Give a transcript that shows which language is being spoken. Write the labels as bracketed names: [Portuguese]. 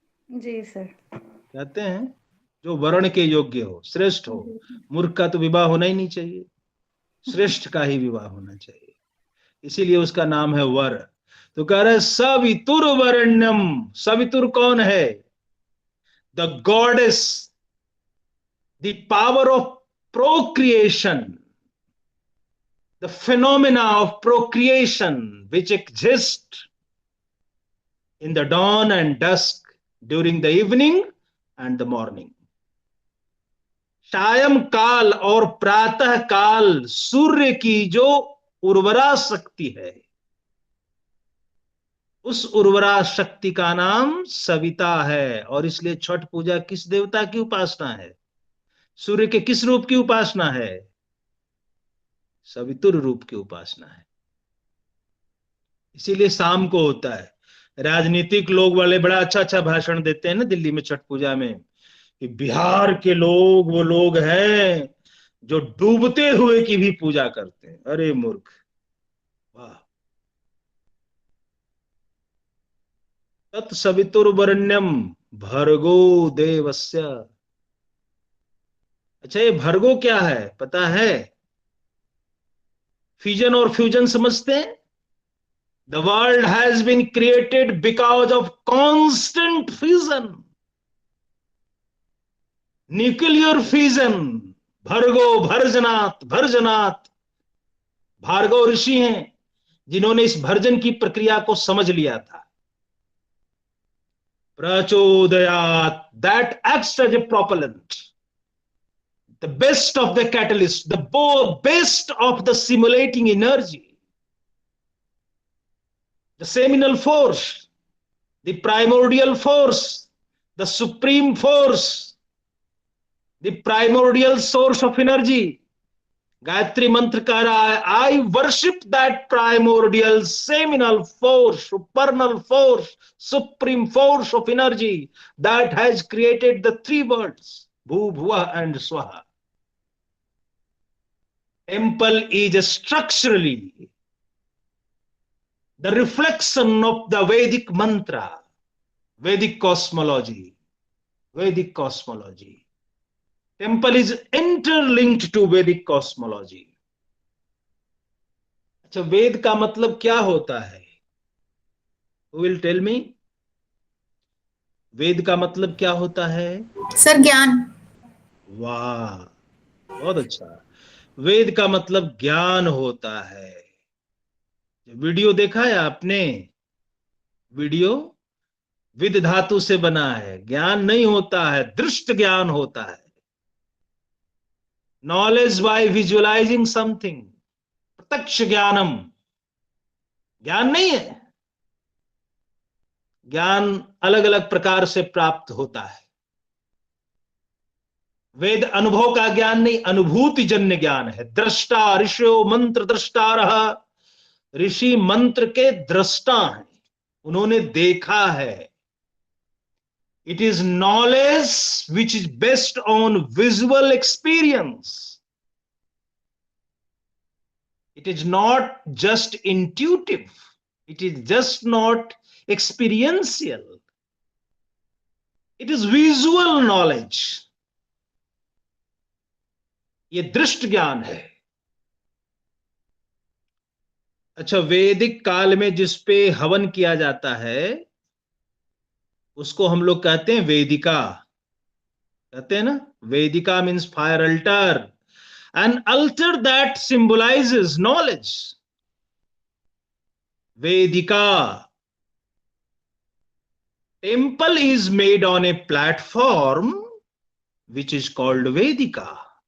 [Hindi] जी sir. कहते हैं जो वर्ण के योग्य हो, श्रेष्ठ हो। जी। मूर्ख का तो विवाह होना ही नहीं चाहिए, श्रेष्ठ का ही विवाह होना चाहिए, इसीलिए उसका नाम है वर। तो कह रहे सवितुर वरेण्यम। सवितुर कौन है? [English] The goddess, the power of procreation, the phenomena of procreation which exist in the dawn and dusk, during the evening and the morning. [Hindi] सायं काल और प्रातः काल सूर्य की जो उर्वरा शक्ति है, उस उर्वरा शक्ति का नाम सविता है। और इसलिए छठ पूजा किस देवता की उपासना है? सूर्य के किस रूप की उपासना है? सवितुर रूप की उपासना है। इसीलिए शाम को होता है। राजनीतिक लोग वाले बड़ा अच्छा अच्छा भाषण देते हैं ना दिल्ली में छठ पूजा में, कि बिहार के लोग वो लोग हैं जो डूबते हुए की भी पूजा करते हैं। अरे मूर्ख, वाह। [Sanskrit] तत्सवितुर्वरेण्यम भर्गो देवस्य। [Hindi] अच्छा, ये भर्गो क्या है पता है? फिजन और फ्यूजन समझते हैं? [English] The world has been created because of constant fission, nuclear fission. [Hindi] भर्गो भर्जनाथ भर्जनाथ भार्गव ऋषि हैं जिन्होंने इस भर्जन की प्रक्रिया को समझ लिया था. [English] प्रचोदयात, that acts as a propellant, the best of the catalyst, the best of the simulating energy, the seminal force, the primordial force, the supreme force, the primordial source of energy. [Hindi] Gayatri मंत्र कह रहा है, [English] I worship that primordial seminal force, supernal force, supreme force of energy that has created the three worlds, Bhu, Bhuva and Swaha. Temple is structurally the reflection of the Vedic mantra, Vedic cosmology, Vedic cosmology. Temple is interlinked to Vedic cosmology. [Hindi] अच्छा, वेद का मतलब क्या होता है? [English] Who will tell me? [Hindi] वेद का मतलब क्या होता है? सर ज्ञान. वाह, बहुत अच्छा. वेद का मतलब ज्ञान होता है. वीडियो देखा है आपने? वीडियो विद धातु से बना है. ज्ञान नहीं होता है, दृष्ट ज्ञान होता है. [English] knowledge by visualizing something, [Hindi] प्रत्यक्ष ज्ञानम. ज्ञान नहीं है. ज्ञान अलग अलग प्रकार से प्राप्त होता है. वेद अनुभव का ज्ञान नहीं, अनुभूति जन्य ज्ञान है. दृष्टा ऋषियो मंत्र दृष्टा रहा. ऋषि मंत्र के दृष्टा हैं, उन्होंने देखा है. [English] It is knowledge which is based on visual experience. It is not just intuitive. It is just not experiential. It is visual knowledge. [Hindi] ये दृष्ट ज्ञान है. अच्छा, वैदिक काल में जिस पे हवन किया जाता है उसको हम लोग कहते हैं वेदिका. कहते हैं ना, वेदिका [English] Means fire altar. An altar that symbolizes knowledge. Vedika. Temple is made on a platform which is called Vedika.